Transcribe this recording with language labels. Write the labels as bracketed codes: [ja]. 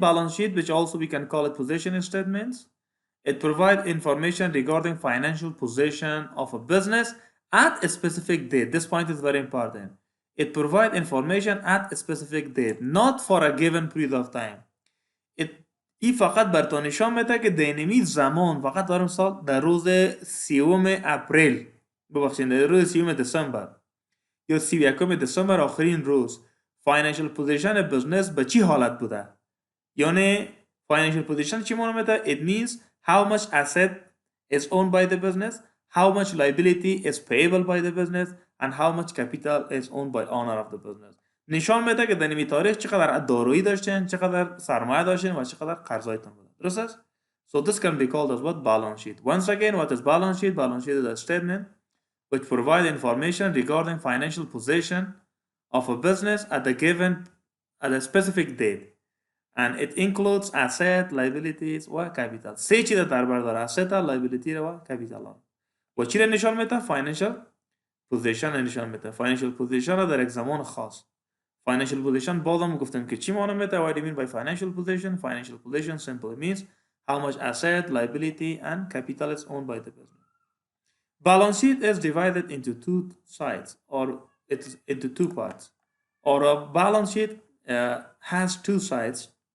[en] Balance sheet, which also we can call it position statements. It provides information regarding financial position of a business at a specific date. This point is very important. It provides information at a specific date, not for a given period of time. [fa] این فقط بر تو نشان میده که دینامیک زمان فقط در سال در روز 30 اپریل ببخشید در روز 30 دسامبر یا 31 دسامبر آخرین روز فاینانشل پوزیشن بزنس به چی حالت بوده. یعنی financial position چی معنی میده؟ [en] It means how much asset is owned by the business, how much liability is payable by the business, and how much capital is owned by owner of the business. [fa] نشان میده که در این تاریخ چقدر دارایی داشتین، چقدر سرمایه داشتین و چقدر قرضایتون بوده. درست است؟ [en] So this can be called as what? Balance sheet. Once again, what is balance sheet? Balance sheet is a statement which provides information regarding financial position of a business at a specific date. And it includes asset, liabilities و capital. [fa] سه چیز در بر داره: asset، liability و capital. و چی را نشان میده؟ financial position نشان میده. financial position را در یک زمان خاص. financial position بازم گفتم که چی معنی میده؟ [en] What do you mean by financial position? Financial position simply means how much asset, liability and capital is owned by the business. Balance sheet is divided into two sides, or it's into two parts. Or a balance sheet has two sides.